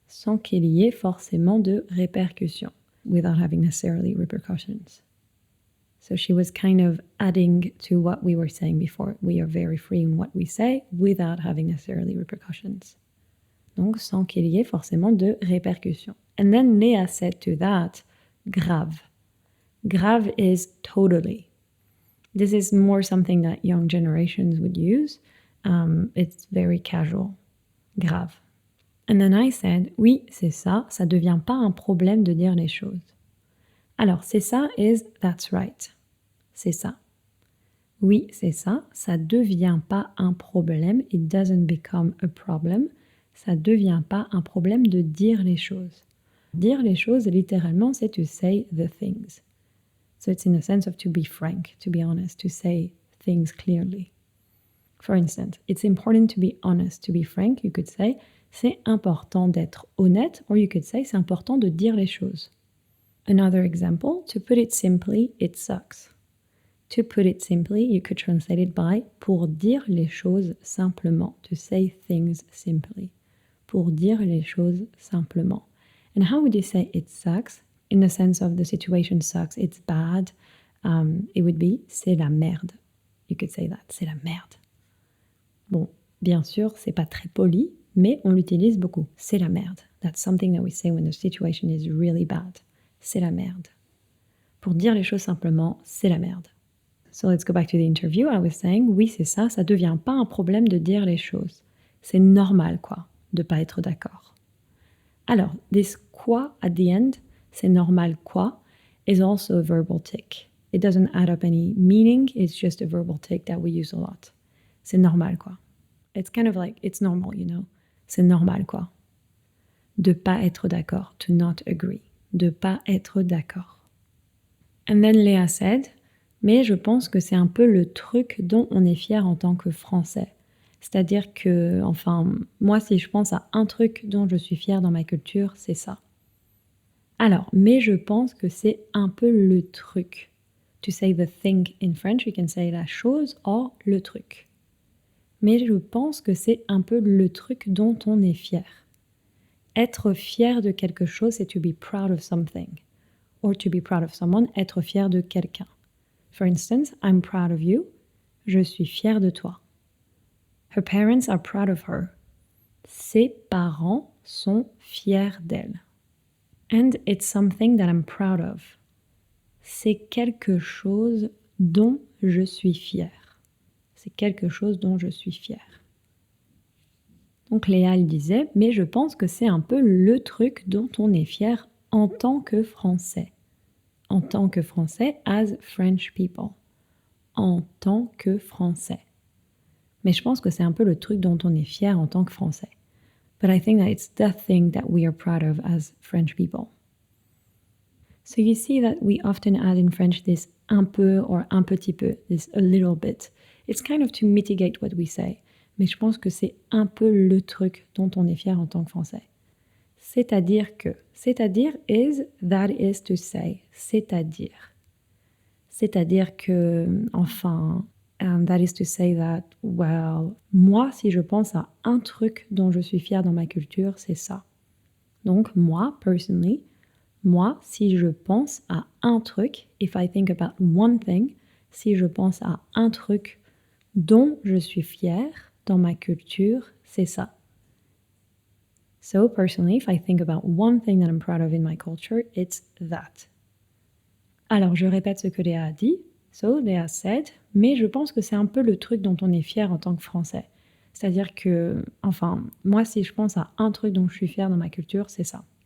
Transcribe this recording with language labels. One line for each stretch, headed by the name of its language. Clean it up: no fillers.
French: Sans qu'il y ait forcément de répercussions.
English: Without having necessarily repercussions. So she was kind of adding to what we were saying before. We are very free in what we say without having necessarily repercussions.
French: Donc, sans qu'il y ait forcément de répercussions.
English: And then Léa said to that, grave. Grave is totally. This is more something that young generations would use. It's very casual. Grave. And then I said,
French: oui, c'est ça, ça devient pas un problème de dire les choses. Alors, c'est ça
English: is that's right.
French: C'est ça. Oui, c'est ça, ça devient pas un problème.
English: It doesn't become a problem.
French: Ça devient pas un problème de dire les choses. Dire les choses, littéralement, c'est
English: to say the things. So it's in the sense of to be frank, to be honest, to say things clearly. For instance, it's important to be honest, to be frank, you could say,
French: c'est important d'être honnête,
English: or you could say,
French: c'est important de dire les choses.
English: Another example, to put it simply, it sucks. To put it simply, you could translate it by
French: pour dire les choses simplement,
English: to say things simply.
French: Pour dire les choses simplement.
English: And how would you say it sucks? In the sense of the situation sucks, it's bad. It would be
French: c'est la merde.
English: You could say that,
French: c'est la merde. Bon, bien sûr, c'est pas très poli, mais on l'utilise beaucoup. C'est la merde.
English: That's something that we say when the situation is really bad.
French: C'est la merde. Pour dire les choses simplement, c'est la merde.
English: So let's go back to the interview. I was saying,
French: oui, c'est ça, ça devient pas un problème de dire les choses. C'est normal, quoi, de pas être d'accord. Alors,
English: this quoi at the end,
French: c'est normal quoi,
English: is also a verbal tick. It doesn't add up any meaning, it's just a verbal tick that we use a lot.
French: C'est normal quoi.
English: It's kind of like, it's normal, you know.
French: C'est normal quoi. De pas être d'accord,
English: to not agree.
French: De pas être d'accord.
English: And then Léa said,
French: mais je pense que c'est un peu le truc dont on est fier en tant que Français. C'est-à-dire que, enfin, moi, si je pense à un truc dont je suis fière dans ma culture, c'est ça. Alors, mais je pense que c'est un peu le truc.
English: To say the thing in French, you can say la chose or le truc.
French: Mais je pense que c'est un peu le truc dont on est fier. Être fier de quelque chose, c'est
English: to be proud of something. Or to be proud of someone,
French: être fier de quelqu'un.
English: For instance, I'm proud of you.
French: Je suis fière de toi.
English: Her parents are proud of her.
French: Ses parents sont fiers d'elle.
English: And it's something that I'm proud of.
French: C'est quelque chose dont je suis fière. C'est quelque chose dont je suis fière. Donc Léa, elle disait, mais je pense que c'est un peu le truc dont on est fier en tant que Français. En tant que Français,
English: as French people.
French: En tant que Français. Mais je pense que c'est un peu le truc dont on est fier en tant que Français.
English: But I think that it's the thing that we are proud of as French people. So you see that we often add in French this un peu or
French: un petit peu,
English: this a little bit. It's kind of to mitigate what we say.
French: Mais je pense que c'est un peu le truc dont on est fier en tant que Français. C'est-à-dire que. C'est-à-dire
English: is, that is to say.
French: C'est-à-dire. C'est-à-dire que, enfin,
English: that is to say that, well,
French: moi, si je pense à un truc dont je suis fière dans ma culture, c'est ça. Donc, moi,
English: personally,
French: moi, si je pense à un truc,
English: if I think about one thing,
French: si je pense à un truc dont je suis fière dans ma culture, c'est ça.
English: So personally, if I think about one thing that I'm proud of in my culture, it's that.
French: Alors, je répète ce que Léa a dit.
English: So, Léa said,
French: mais je pense que c'est un peu le truc dont on est fier en tant que Français. C'est-à-dire que, enfin, moi, si je pense à un truc dont je suis fière dans ma culture, c'est ça.